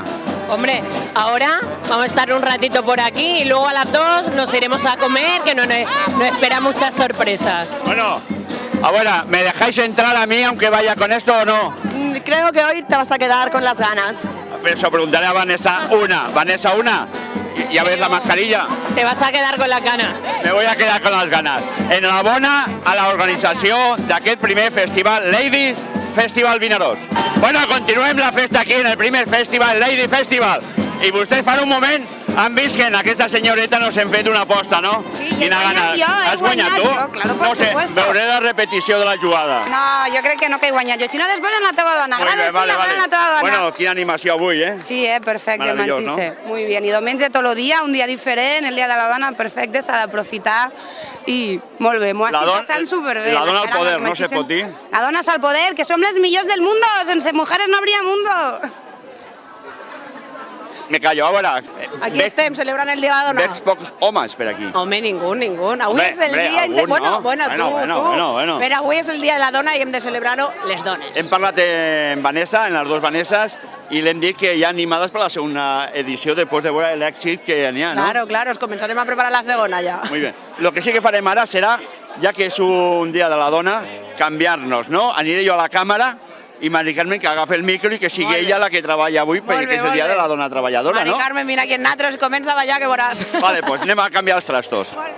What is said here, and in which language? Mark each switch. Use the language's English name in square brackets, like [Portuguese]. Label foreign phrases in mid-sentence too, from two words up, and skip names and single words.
[Spanish] Hombre, ahora vamos a estar un ratito por aquí y luego a las 2 nos iremos a comer, que nos espera muchas sorpresas. Bueno, ahora, ¿me dejáis entrar a mí aunque vaya con esto o no? Creo que hoy te vas a quedar con las ganas. Eso preguntaré a Vanessa una. Vanessa una, ¿ya ves la mascarilla? Te vas a quedar con la cana. Me voy a quedar con las ganas. [Catalan] Enhorabona a la organització d'aquest primer festival Ladies Festival Vinaròs. Bueno, continuem la festa aquí en el primer festival, Lady Festival. I vostès fa un moment han vist que en aquesta senyoreta nos hem fet una aposta, no? Sí, he guanyat jo, he Has guanyat guanyat tu? jo, [Spanish] claro, por no sé, supuesto. [Catalan] veuré la repetició de la jugada. No, jo crec que no que he guanyat jo, si no després en la teva dona. Molt bé, vale. En la teva dona. Bueno, quina animació avui, eh? Sí, perfecte, Meravellós, Manchise. [Spanish] Muy bien. [Catalan] I diumenge tot el dia, un dia diferent, el dia de la dona, perfecte, s'ha d'aprofitar i molt bé, m'ho estic passant superbé. La dona al Caramba, poder, no se Manchise. pot dir? La dona al poder, que som les millors del mundo, sense [Spanish] mujeres no habría mundo. Me callo, [Catalan] a veure. Aquí estem, celebrant el Dia de la Dona. Veig pocs homes per aquí. Home, ningú. Avui [Spanish] Hombre, [Catalan] és el [Spanish] hombre, [Catalan] dia... algun, Bueno, no? bueno, Bueno. Però avui és el Dia de la Dona i hem de celebrar-ho les dones. Hem parlat amb Vanessa, en les dues Vanesses, i l'hem dit que hi ha animades per la segona edició després de veure l'èxit que n'hi ha, no? Claro, ens començarem a preparar la segona ja. [Spanish] Muy bien. Lo que [Catalan] sí que farem ara serà, ja que és un dia de la dona, canviar-nos, no? Aniré jo a la càmera i Mari Carmen que agafi el micro i que sigui ella la que treballa avui, perquè és el dia de la dona treballadora, Mari no? Carmen, mira aquí en nosaltres, comença a ballar que veuràs. Vale, pues anem a canviar els trastos.